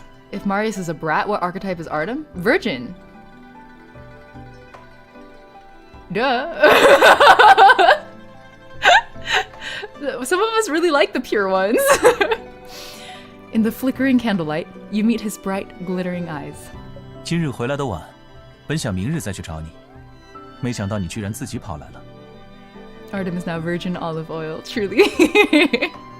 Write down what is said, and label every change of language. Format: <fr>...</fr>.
<en>If Marius is a brat, what archetype is Artem? Virgin. Duh. Some of us really like the pure ones. In the flickering candlelight, you meet his bright, glittering eyes.</en> <zh>今日回来的晚，本想明日再去找你，没想到你居然自己跑来了。</zh> <en>Artem is now virgin olive oil, truly.</en>